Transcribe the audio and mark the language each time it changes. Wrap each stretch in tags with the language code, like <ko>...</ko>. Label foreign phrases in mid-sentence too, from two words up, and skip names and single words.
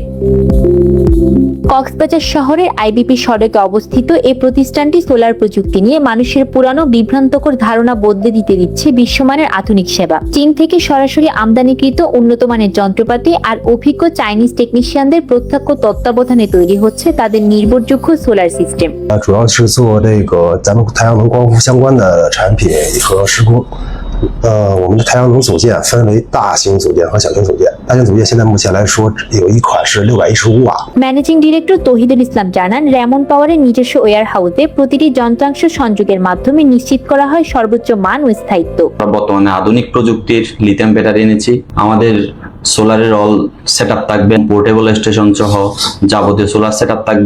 <bn>কক্সবাজার শহরের আইবিপি সড়কে অবস্থিত এই প্রতিষ্ঠানটি সোলার প্রযুক্তি নিয়ে মানুষের পুরানো বিভ্রান্তকর ধারণা বদলে দিচ্ছে বিশ্বমানের আধুনিক সেবা। চীন থেকে সরাসরি আমদানিকৃত উন্নত মানের যন্ত্রপাতি আর অভিজ্ঞ চাইনিজ টেকনিশিয়ানদের প্রত্যক্ষ তত্ত্বাবধানে তৈরি হচ্ছে তাদের নির্ভরযোগ্য</bn> <en>solar system.</en> <zh>主要是做这个咱们太阳能光伏相关的产品和施工。我们的太阳能组件分为大型组件和小型组件。大型组件现在目前来说有一款是615瓦。</zh> <en>managing director</en> <bn>তৌহিদুল ইসলাম জানান, রেমন পাওয়ারের নিজস্ব ওয়্যার হাউসে প্রতিটি যন্ত্রাংশ সংযোগের মাধ্যমে নিশ্চিত করা হয় সর্বোচ্চ মান ও স্থায়িত্ব। বর্তমানে আধুনিক প্রযুক্তির</bn> <en>lithium battery</en> <bn>এনেছি। আমাদের সোলারের</bn> <en>all setup</en> <bn>থাকবে,</bn> <en>portable station</en> <bn>সহ যাবতীয়</bn> <en>solar setup</en> <bn>থাকবে।</bn>